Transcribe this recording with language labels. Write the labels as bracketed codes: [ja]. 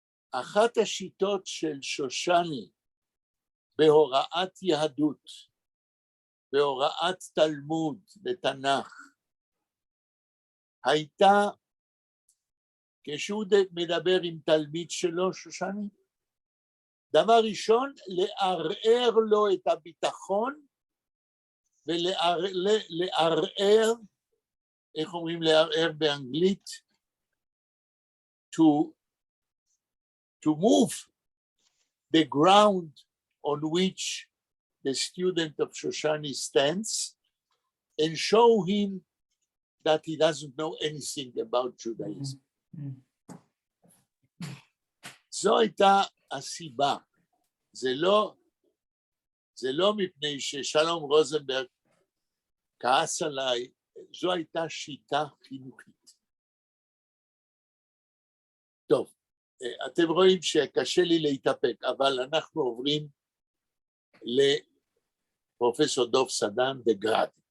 [he] אחת השיטות של שושני בהוראת יהדות, בהוראת תלמוד ותנ"ך, הייתה, כשהוא מדבר עם תלמיד שלו, שושני, דבר ראשון, לערער לו את הביטחון, ולערער, איך אומרים לערער באנגלית? [en] To move the ground on which the student of Shoshani stands and show him that he doesn't know anything about Judaism. [he] זו הייתה הסיבה. זה לא מפני ששלום רוזנברג כעס עליי, זו הייתה שיטה חינוכית. טוב, אתם רואים שקשה לי להתאפק, אבל אנחנו עוברים לפרופסור דוב סדן בגראד.